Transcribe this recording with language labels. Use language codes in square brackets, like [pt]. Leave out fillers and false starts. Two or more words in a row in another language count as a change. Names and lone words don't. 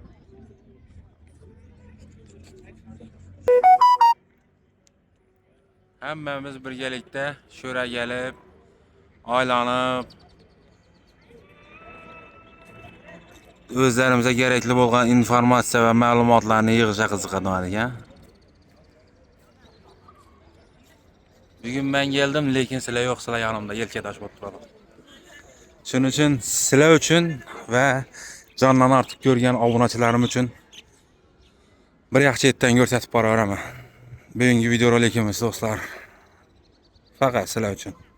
[uz] Hammamiz birgalikda shu yerga kelib, aylanib, o'zlarimizga kerakli bo'lgan informatsiya va ma'lumotlarni yig'ishga qiziqadigan ekan. [tr] Bugün ben geldim, [uz] lekin sizlar yo'q, sizlar yanımda yelkadash bo'lib turadi. Shuning uchun sizlar uchun va jondan ortiq ko'rgan obunachilarim uchun bir yaxshi yerdan ko'rsatib boraveraman. Bugungi videorolikimiz do'stlar faqat sizlar uchun.